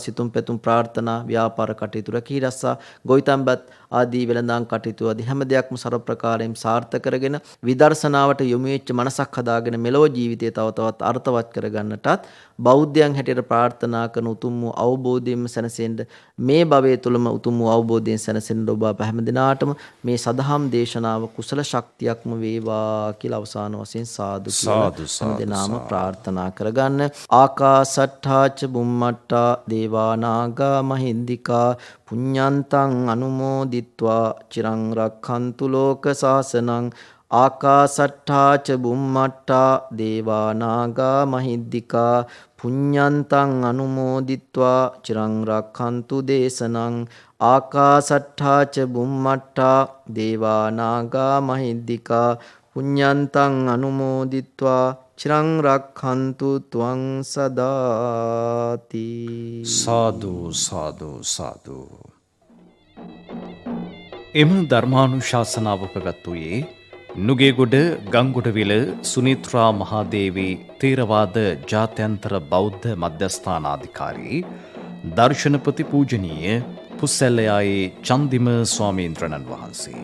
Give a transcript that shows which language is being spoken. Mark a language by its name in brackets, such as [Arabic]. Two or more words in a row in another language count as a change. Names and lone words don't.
[Sinhala] සිතුම් පැතුම් ප්‍රාර්ථනා ව්‍යාපාර කටයුතු රැකී රස්සා ගොවිතැන්පත් ආදී වෙළඳාම් කටයුතු ආදී හැම දෙයක්ම ਸਰව ප්‍රකාරයෙන් සාර්ථක කරගෙන විදර්ශනාවට යොමු වෙච්ච මනසක් හදාගෙන මෙලොව ජීවිතය තව තවත් අර්ථවත් කරගන්නටත් බෞද්ධයන් හැටියට ප්‍රාර්ථනා කරන උතුම් වූ අවබෝධයෙන්ම සැනසෙන්න මේ භවයේ තුලම උතුම් වූ අවබෝධයෙන් සැනසෙන්න ඔබ අප හැම දිනාටම මේ සදහම් දේශනාව කුසල ශක්තියක්ම වේවා කියලා අවසාන වශයෙන් සාදු කියලා හැම දිනාම ප්‍රාර්ථනා කරගන්න. [Pali] ආකාසට්ඨාච බුම්මට්ටා දේවා නාග මහින්దికා පුඤ්ඤන්තං අනුමෝදිත්වා චිරං රක්ඛන්තු ලෝක සාසනං ආකාසට්ඨා ච බුම්මට්ඨා දේවා නාග මහිද්దికා පුඤ්ඤන්තං අනුමෝදිත්වා චිරං රක්ඛන්තු දේශනං ආකාසට්ඨා ච බුම්මට්ඨා දේවා නාග මහිද්దికා පුඤ්ඤන්තං අනුමෝදිත්වා චිරං රක්ඛන්තු ත්වං සදාති. [Sinhala] සාදු සාදු සාදු. එම ධර්මානුශාසනාව පැවැත්වුයේ නුගේගොඩ ගංගොඩවිල සුනිත්‍රා මහාදේවී තේරවාද ජාත්‍යන්තර බෞද්ධ මධ්‍යස්ථානාධිකාරී දර්ශනපති පූජනීය පුස්සැල්ලයායේ චන්දිම ස්වාමීන්ද්‍රණන් වහන්සේ.